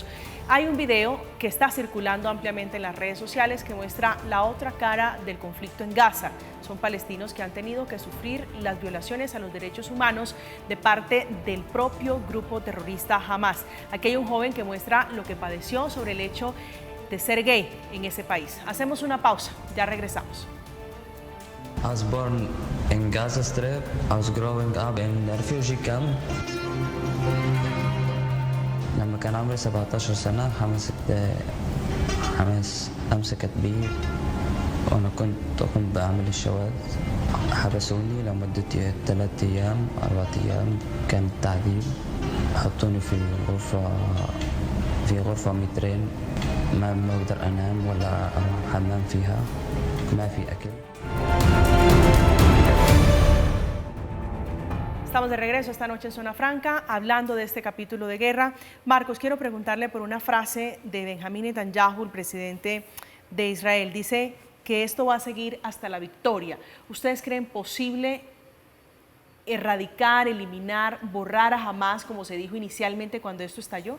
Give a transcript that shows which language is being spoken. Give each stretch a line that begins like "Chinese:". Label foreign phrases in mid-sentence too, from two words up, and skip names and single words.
Spanish: Hay un video que está circulando ampliamente en las redes sociales que muestra la otra cara del conflicto en Gaza. Son palestinos que han tenido que sufrir las violaciones a los derechos humanos de parte del propio grupo terrorista Hamas. Aquí hay un joven que muestra lo que padeció sobre el hecho de ser gay en ese país. Hacemos una pausa, ya regresamos.
English: I was born in Gaza Strip. I was growing up in a refugee camp.
Arabic: لما كان عمري 17 سنة حماس أمسكت بي وأنا كنت أقوم بعمل الشواذ. حبسوني لمدة 3 أيام 4 أيام، كان تعذيب. حطوني في غرفة مترين، ما بقدر أنام ولا أروح حمام فيها، ما في أكل.
Spanish: Estamos de regreso esta noche en Zona Franca, hablando de este capítulo de guerra. Marcos, quiero preguntarle por una frase de Benjamín Netanyahu, el presidente de Israel. Dice que esto va a seguir hasta la victoria. ¿Ustedes creen posible erradicar, eliminar, borrar a Hamas, como se dijo inicialmente cuando esto estalló?